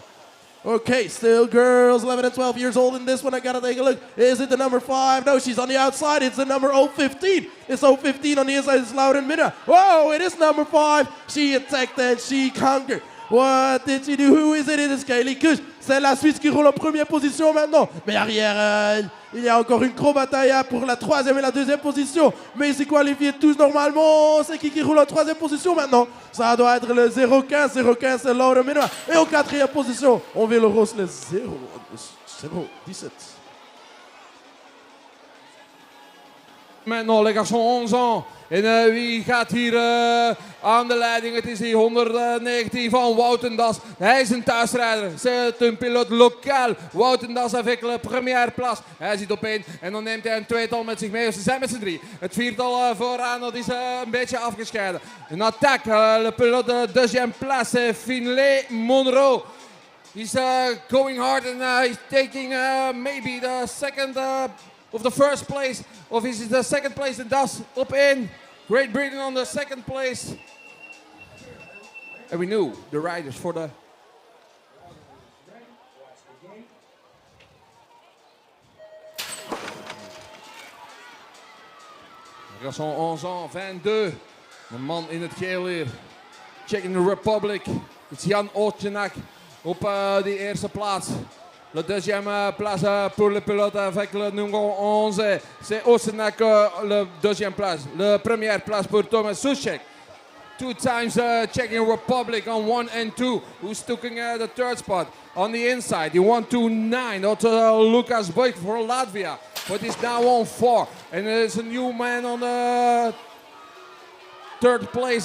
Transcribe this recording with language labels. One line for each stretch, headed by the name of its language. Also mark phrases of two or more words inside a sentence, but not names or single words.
English: Okay, still girls, 11 and 12 years old in this one. I got to take a look. Is it the number 5? No, she's on the outside. It's the number 015. It's 015 on the inside. It's Lauren Minna. Whoa, it is number 5. She attacked and she conquered. What did she do? Who is it? It is Kaylee Kush.
French: C'est la Suisse qui roule en première position maintenant. Mais arrière, il y a encore une gros bataille pour la 3e et la 2e position. Mais ils s'est qualifiés tous normalement. C'est qui roule en 3e position maintenant? Ça doit être le 015. 015, c'est Laura Minois. Et en 4e position, on vit le rose le 017. Maintenant, les garçons 11 ans.
Dutch: En wie gaat hier aan de leiding? Het is die 119 van Woutendas. Hij is een thuisrijder.
French: C'est un pilote local. Woutendas avec la première place.
Dutch: Hij zit op 1 en dan neemt hij een tweetal met zich mee. Ze zijn met z'n 3. Het viertal vooraan dat is een beetje afgescheiden. Een attaque.
French: Le pilote de deuxième place. Finlay Monroe.
English: He's going hard and he's taking maybe the second of the first place. Of is it the second place? And thus up in Great Britain on the second place. And we knew the riders for the...
French: Garçon 11 ans, 22.
Dutch: De man in het geel hier. Czech Republic. It's Jan Otjenak. op die eerste plaats.
French: La deuxième place pour le pilote avec le numéro 11, c'est Osnack, la deuxième place. La première place pour Thomas Suchek.
English: 2 times Czech Republic on 1 and 2, who's taking the third spot. On the inside, he won 2-9. Also Lucas Boyd for Latvia, but he's now on 4. And there's a new man on the third place.